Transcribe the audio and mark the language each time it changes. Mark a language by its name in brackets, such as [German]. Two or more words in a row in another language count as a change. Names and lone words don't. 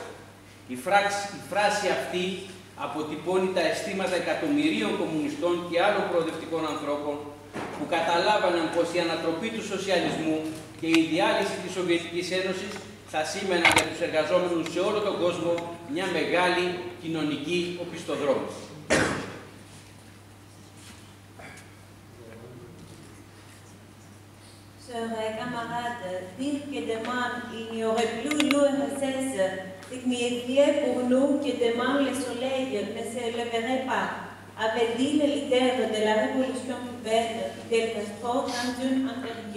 [Greek] Η φράση αυτή αποτυπώνει τα αισθήματα εκατομμυρίων κομμουνιστών και άλλων προοδευτικών ανθρώπων που καταλάβαναν πως η ανατροπή του σοσιαλισμού και η διάλυση της Σοβιετικής Ένωσης θα σήμαιναν για τους εργαζόμενους σε όλο τον κόσμο μια μεγάλη κοινωνική οπισθοδρόμηση. [French] Chers camarades, dire que demain il n'y aurait plus l'URSS signifiait pour nous que demain le soleil ne se lèverait pas, avait dit le leader de la révolution cubaine, Fidel Castro, dans une interview.